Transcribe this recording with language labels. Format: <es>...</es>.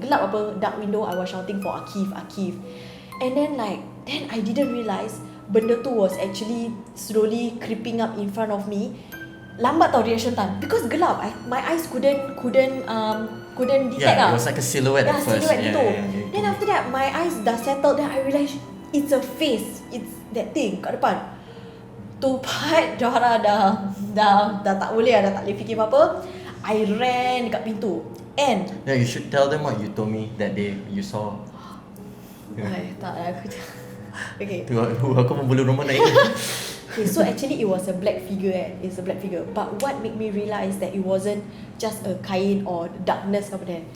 <ms>Gelap apa,</ms> <en>dark window, I was shouting for Akif. And then I didn't realise</en> <ms>benda tu</ms> <en>was actually slowly creeping up in front of me.</en> <ms>Lambat tau</ms> <en>reaction time because gelap. My eyes couldn't detect it was like a silhouette at first.</en> <ms>Silhouette gitu.</ms> <en>Then after that my eyes dah settled, then I realised it's a face. It's that thing</en> <ms>kat depan. Tu part dah tak boleh dah tak boleh fikir apa-apa.</ms> <en>I ran</en> <ms>dekat pintu</ms> <en>and you should tell them what you told me that day you saw.</en> <ms>Tak aku. Okay. Tu aku membulu rumah naik.</ms> <en>Okay, so actually it was a black figure. It's a black figure. But what made me realise that it wasn't just a kain or darkness apa then.</en>